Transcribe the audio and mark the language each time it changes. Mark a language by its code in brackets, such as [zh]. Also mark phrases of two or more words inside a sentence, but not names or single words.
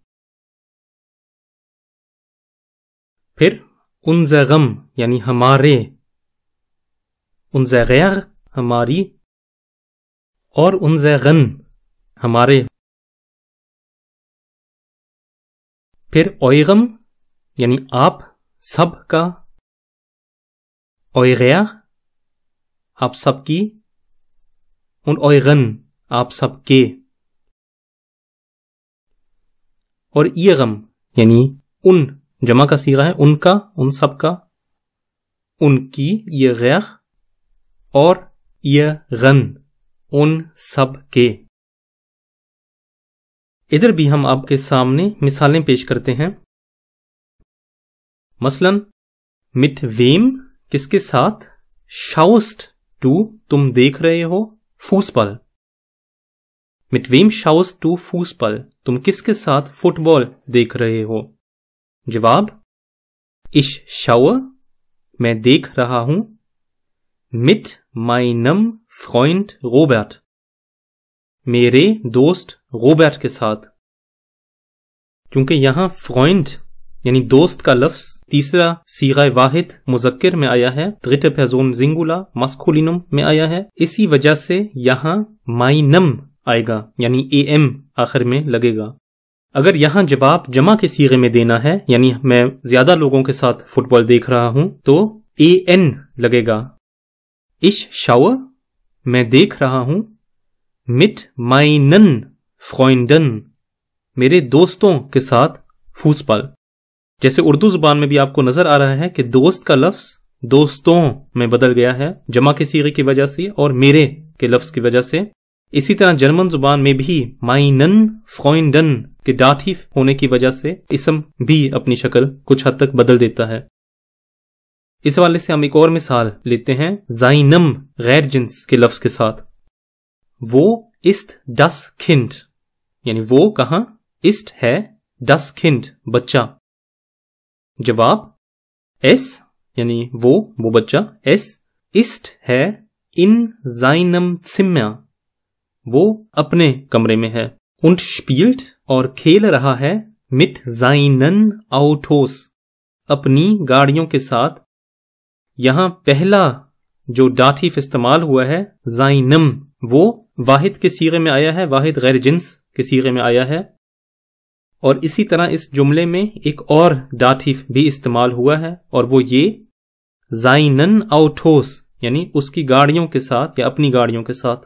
[ur] پھر unserem یعنی ہمارے، unserer ہماری، اور unseren ہمارے۔ پھر eurem یعنی آپ سب کا، eurer آپ سب کی، [de] und euren [ur] آپ سب کے۔ اور ihrem یعنی ان جمع کا صیغہ ہے، ان کا، ان سب کا، ان کی، ihrer، اور ihren ان سب کے۔ ادھر بھی ہم آپ کے سامنے مثالیں پیش کرتے ہیں۔ مثلا [de] mit wem [ur] کس کے ساتھ، [de] schaust du [ur] تم دیکھ رہے ہو Fußball، [de] mit wem schaust du Fußball [ur] تم کس کے ساتھ فٹ بال دیکھ رہے ہو؟ [de] جواب ich schaue [ur] میں دیکھ رہا ہوں [de] mit meinem Freund Robert, [ur] میرے دوست روبرٹ کے ساتھ. کیونکہ یہاں فرینڈ یعنی دوست کا لفظ تیسرا صیغہ واحد مذکر میں آیا ہے, [de] dritte Person Singular masculinum [ur] میں آیا ہے, اسی وجہ سے یہاں meinem آئے گا یعنی am آخر میں لگے گا. اگر یہاں جواب جمع کے صیغے میں دینا ہے یعنی میں زیادہ لوگوں کے ساتھ فٹ بال دیکھ رہا ہوں تو an لگے گا. [de] Ich schaue, [ur] میں دیکھ رہا ہوں [de] mit meinen Freunden, [ur] میرے دوستوں کے ساتھ فوٹبال. جیسے اردو زبان میں بھی آپ کو نظر آ رہا ہے کہ دوست کا لفظ دوستوں میں بدل گیا ہے جمع کے صیغے کی وجہ سے اور میرے کے لفظ کی وجہ سے. اسی طرح جرمن زبان میں بھی [de] meinen Freunden [ur] کے داتیف ہونے کی وجہ سے اسم بھی اپنی شکل کچھ حد تک بدل دیتا ہے. اس حوالے سے ہم ایک اور مثال لیتے ہیں seinem غیر جنس کے لفظ کے ساتھ. [de] وہ ist das Kind, [ur] یعنی وہ کہاں, [de] ist ہے, das Kind بچہ. [ur] جواب es یعنی وہ بچہ, [de] es ist ہے in seinem Zimmer, [ur] وہ اپنے کمرے میں ہے. [de] und spielt [ur] اور کھیل رہا ہے [de] mit seinen Autos, [ur] اپنی گاڑیوں کے ساتھ. یہاں پہلا جو داتیف استعمال ہوا ہے seinem, وہ واحد کے صیغے میں آیا ہے, واحد غیر جنس کے صیغے میں آیا ہے. اور اسی طرح اس جملے میں ایک اور داتیف بھی استعمال ہوا ہے اور وہ یہ [de] seinen Autos, [ur] یعنی اس کی گاڑیوں کے ساتھ یا اپنی گاڑیوں کے ساتھ.